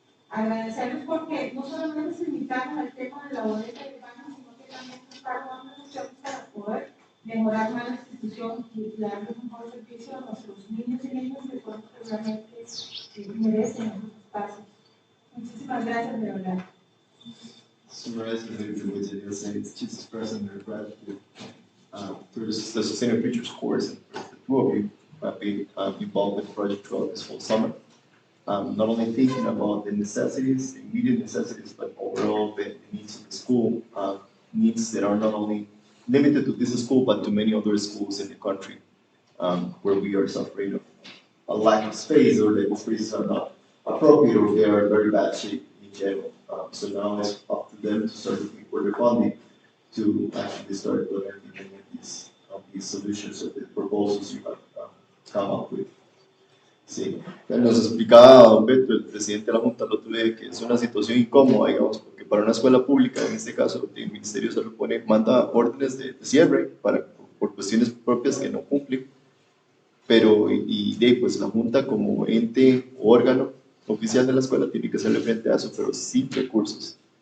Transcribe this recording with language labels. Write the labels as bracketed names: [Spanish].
[Spanish] Agradecerles porque no solamente se limitaron al tema de la bodega de baño, sino que también buscaron otras opciones para poder mejorar más la institución y darle un mejor servicio a nuestros niños y niñas que son realmente merecen esos espacios. Muchísimas gracias, de verdad. [English] Summarizing the way that you're saying, it's just expressing their gratitude for the Sustainable Futures course, and for the two of you have been involved with the project throughout this whole summer. Not only thinking about the necessities, the immediate necessities, but overall the needs of the school, needs that are not only limited to this school, but to many other schools in the country, where we are suffering a lack of space, or that the spaces are not appropriate, or they are in very bad shape in general. So now it's up to them to start looking for the funding to actually start implementing these solutions of the proposals you have come up with. [Spanish] Sí, nos explicaba don Beto, el presidente de la Junta, lo tuve, que es una situación incómoda, digamos, porque para una escuela pública, en este caso, el Ministerio de Salud manda órdenes de cierre por cuestiones propias que no cumplen, pero pues la Junta como ente o órgano oficial de la escuela tiene que hacerle frente a eso, pero sin recursos.